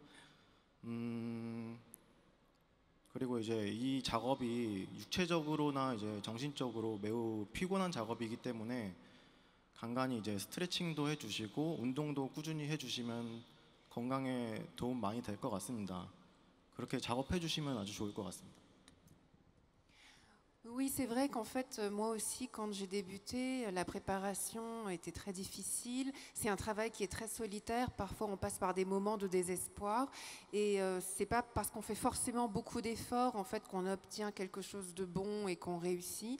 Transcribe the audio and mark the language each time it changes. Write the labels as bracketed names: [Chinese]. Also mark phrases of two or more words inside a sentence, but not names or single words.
[Korean] 그리고 이제 이 작업이 육체적으로나 이제 정신적으로 매우 피곤한 작업이기 때문에 간간히 이제 스트레칭도 해주시고 운동도 꾸준히 해주시면 건강에 도움 많이 될 것 같습니다. 그렇게 작업해 주시면 아주 좋을 것 같습니다. [French] Oui, c'est vrai qu'en fait, moi aussi, quand j'ai débuté, la préparation était très difficile. C'est un travail qui est très solitaire. Parfois, on passe par des moments de désespoir. Et c'est pas parce qu'on fait forcément beaucoup d'efforts, en fait, qu'on obtient quelque chose de bon et qu'on réussit.